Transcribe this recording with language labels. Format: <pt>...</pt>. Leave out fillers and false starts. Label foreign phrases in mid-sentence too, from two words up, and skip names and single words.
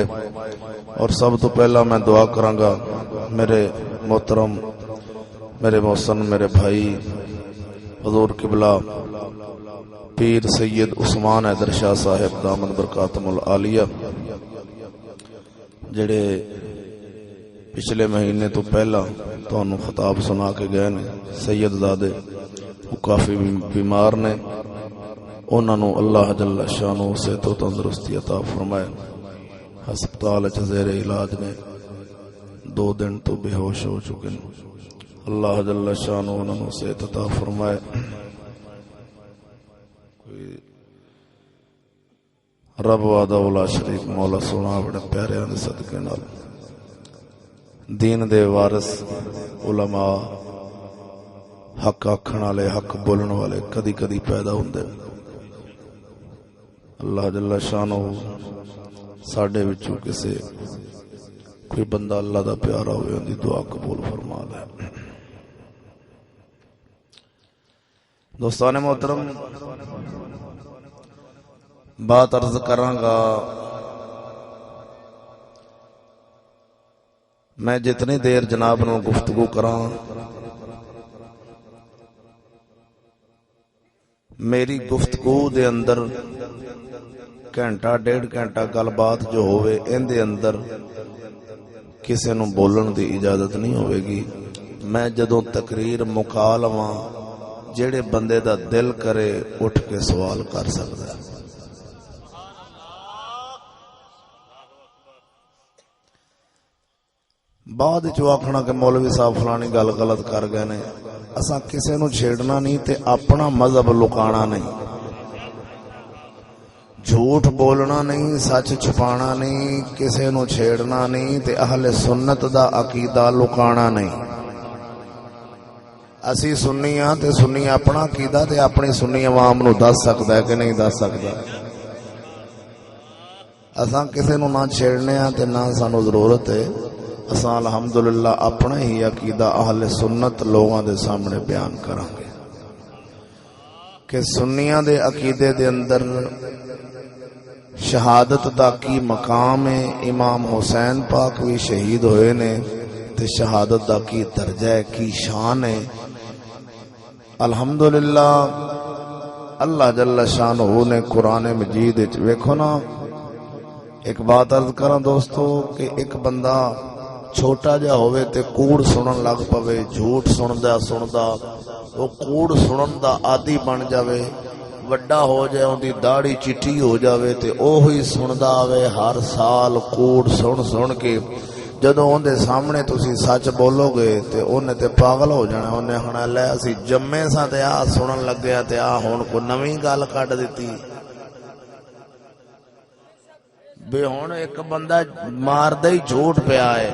<pa>اور سب تو پہلا میں دعا کراں گا میرے محترم، میرے محسن، میرے بھائی حضور قبلہ پیر سید عثمان حیدر شاہ صاحب</pa> <ar>دامت برکاتہم العالیہ،</ar> <pa>جڑے پچھلے مہینے تو پہلا تانوں خطاب سنا کے گئے نے. سید زادے وہ کافی بیمار نے، انہاں نو</pa> <ar>اللہ جل شانہ</ar> <pa>صحت و تندرستی عطا فرمائے. ہسپتال وچ زیر علاج نے، 2 دن تو بے ہوش ہو چکے ہیں.</pa> <ar>اللہ جل شانہ</ar> <pa>انہاں نو صحت عطا فرمائے.</pa> <ar>رب وحدہ لا شریک</ar> <pa>مولا سونا بڑے پیاریاں دے صدقے نال دین دے وارث علماء، حق آکھن والے، حق بولن والے کدی کدی پیدا ہوندے.</pa> <ar>اللہ جل شانہ</ar> <pa>ساڈے وچوں کسے کوئی بندہ اللہ دا پیارا ہوئے ان دی دعا قبول فرما لے. دوستان محترم، بات عرض کراں گا. میں جتنی دیر جناب نو گفتگو کراں، میری گفتگو دے اندر گھنٹہ 1.5 گھنٹہ گل بات جو ہوئے ان دے اندر کسے نو بولن دی اجازت نہیں ہوئے گی. میں جدوں تقریر مکا لواں، جڑے بندے دا دل کرے اٹھ کے سوال کر سکدا ہے. بعد جو آکھنا کہ مولوی صاحب فلانی گل غلط کر گئے نے، اساں کسے نو چھیڑنا نہیں تے اپنا مذہب لکانا نہیں، جھوٹ بولنا نہیں، سچ چھپانا نہیں، کسے نو چھیڑنا نہیں تے اہل سنت دا عقیدہ لکانا نہیں. اسی سنی ہاں تے سنی اپنا عقیدہ تے اپنی سنی عوام نو دس سکدا ہے کہ نہیں دس سکدا. اساں کسے نو نہ چھیڑنے ہاں تے نہ سانو ضرورت ہے. اساں الحمدللہ اپنا ہی عقیدہ اہل سنت لوگاں دے سامنے بیان کریں گے کہ سنیاں دے عقیدے دے اندر شہادت دا کی مقام ہے. امام حسین پاک بھی شہید ہوئے نے تے شہادت دا کی درجہ ہے، کی شان ہے. الحمدللہ</pa> <ar>اللہ جل شانہ</ar> <pa>نے قرآن مجید ویکھو نا. ایک بات عرض کراں دوستو کہ ایک بندہ چھوٹا جا ہوئے تے کوڑ سنن لگ پوے، جھوٹ سندا وہ کوڑ سنن دا عادی بن جاوے، ਵੱਡਾ ਹੋ ਜਾਏ, ਉਹਦੀ ਦਾੜੀ ਚਿੱਟੀ ਹੋ ਜਾਵੇ ਤੇ ਉਹੀ ਸੁਣਦਾ ਆਵੇ ਹਰ ਸਾਲ ਕੂੜ ਸੁਣ ਸੁਣ ਕੇ। ਜਦੋਂ ਉਹਦੇ ਸਾਹਮਣੇ ਤੁਸੀਂ ਸੱਚ ਬੋਲੋਗੇ ਤੇ ਉਹਨੇ ਤੇ ਪਾਗਲ ਹੋ ਜਾਣਾ। ਉਹਨੇ ਹੁਣ ਲੈ ਅਸੀਂ ਜੰਮੇ ਸਾਂ ਤੇ ਆਹ ਸੁਣਨ ਲੱਗਿਆ ਤੇ ਆਹ ਹੁਣ ਕੋਈ ਨਵੀਂ ਗੱਲ ਕੱਢ ਦਿੱਤੀ ਵੀ ਹੁਣ ਇੱਕ ਬੰਦਾ ਮਾਰਦਾ ਹੀ ਝੂਠ ਪਿਆ ਹੈ।</pa>